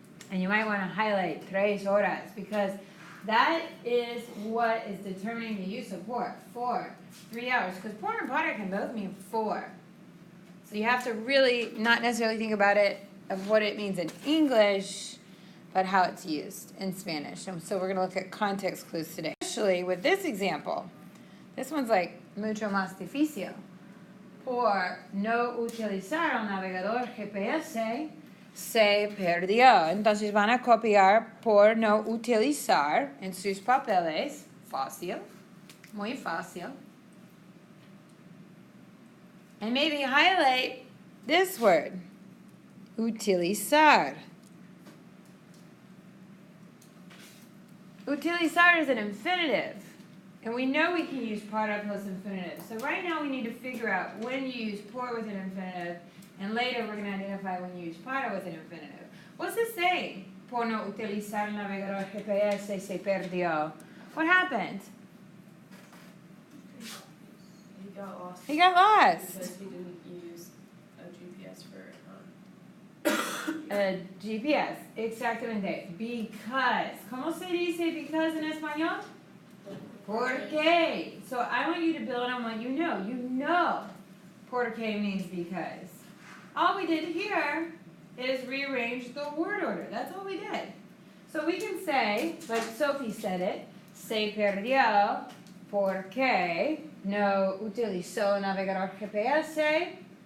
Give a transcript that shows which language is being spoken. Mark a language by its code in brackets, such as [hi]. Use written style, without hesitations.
[en] And you might want to highlight [es] 3 horas, [en] because that is what is determining the use of por, for 3 hours. Because por and para can both mean 4. So you have to really not necessarily think about it of what it means in English, but how it's used in Spanish. And so we're going to look at context clues today. Especially with this example. This one's like [es] mucho más difícil. Por no utilizar el navegador GPS, se perdió. Entonces van a copiar por no utilizar en sus papeles. Fácil. Muy fácil. [en] And maybe highlight this word. Utilizar. Utilizar is an infinitive. And we know we can use para plus infinitive. So right now we need to figure out when you use por with an infinitive. And later we're going to identify when you use para with an infinitive. What's this saying? [es] Por no utilizar el navegador GPS se perdió. [en] What happened? He got lost. He got lost. Because he didn't use a GPS for A GPS, [es] exactamente. [en] Because. [es] ¿Cómo se dice because en español? ¿Por qué? [en] So I want you to build on what you know. You know por qué means because. All we did here is rearrange the word order. That's all we did. So we can say, like Sophie said it, [es] se perdió porque no utilizó navegador GPS.